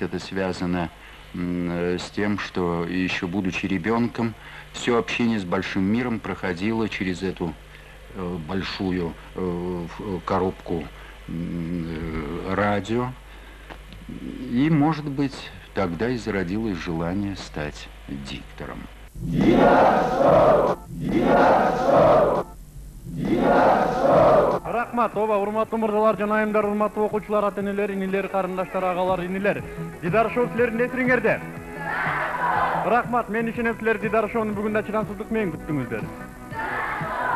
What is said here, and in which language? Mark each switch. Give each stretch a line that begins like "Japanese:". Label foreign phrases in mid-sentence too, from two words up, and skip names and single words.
Russian: Это связано с тем, что еще будучи ребенком, все общение с большим миром проходило через эту большую коробку радио. И, может быть, тогда и зародилось желание стать диктором.
Kyrgyz: Рахмат, оба, урматтуу мырзалар жана айымдар, урматтуу окуучулар, ата-энелер, инилер, карындаштар, агалар, инилер. Дидар Шоу силердин эсириңерде. Рахмат, мен ишенем силер Дидар Шоунун бүгүн да чыдамсыздык менен күттүңүздөр.